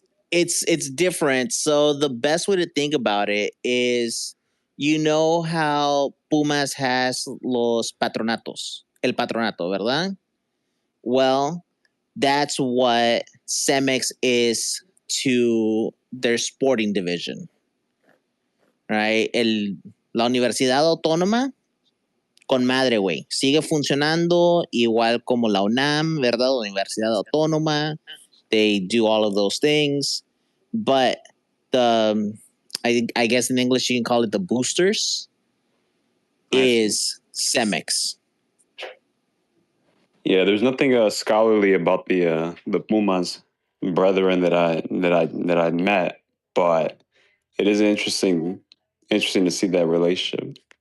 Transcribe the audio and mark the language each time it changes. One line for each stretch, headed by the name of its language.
English: It's different. So the best way to think about it is, you know how Pumas has
Spanish: los patronatos, el patronato, ¿verdad?
English: Well, that's what CEMEX is to their sporting division, right?
Spanish: La Universidad Autónoma, con madre, güey. Sigue funcionando igual como la UNAM, ¿verdad? La Universidad Autónoma.
English: They do all of those things. But I guess in English you can call it the boosters, is CEMEX. Yeah, there's nothing scholarly about the Pumas brethren that I met, but it is interesting to see that relationship.